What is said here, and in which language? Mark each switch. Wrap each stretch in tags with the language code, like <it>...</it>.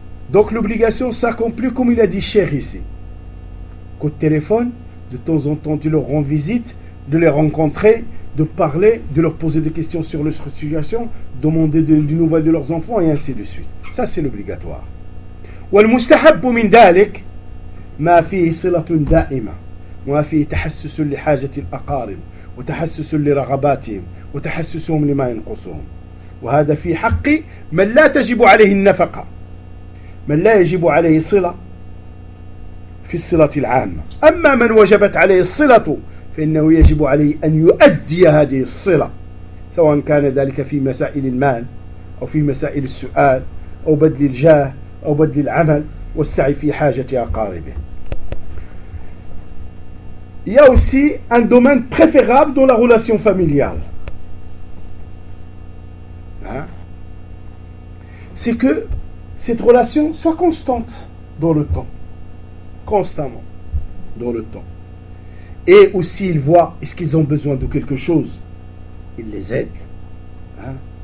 <fr>Donc l'obligation s'accomplit comme il a dit cher ici. Qu'au téléphone, de temps en temps, tu leur rends visite, de les rencontrer, de parler, de leur poser des questions sur leur situation, demander des nouvelles de leurs enfants, et ainsi de suite. Ça, c'est l'obligatoire.</fr> <ar>وَالْمُسْتَحَبُّ مِنْ دَالِكَ مَا فِيهِ صِلَةٌ دَائِمَةٌ وَمَا فِيهِ تَحَسُّسٌ لِحَاجَةِ الْأَقَارِبِ وَتَحَسُّسٌ لِرَغَبَاتِهِمْ وَتَحَسُّسُهُمْ لِمَا يَنْقُصُهُمْ وَهَذَا فِي حَقِّ مَنْ لَا تَجِبُ عَلَيْهِ النَّفَقَةُ من لا يجب عليه صلة في الصلة العامة أما من وجبت عليه الصلة فإنه يجب عليه أن يؤدي هذه الصلة سواء كان ذلك في مسائل المال أو في مسائل السؤال أو بدل الجاه أو بدل العمل والسعي في حاجة أقاربه.</ar> <fr>Il y a aussi un domaine préférable dans la relation familiale. C'est que cette relation soit constante dans le temps. Constamment dans le temps. Et aussi, ils voient, est-ce qu'ils ont besoin de quelque chose? Ils les aident. Hein?</fr>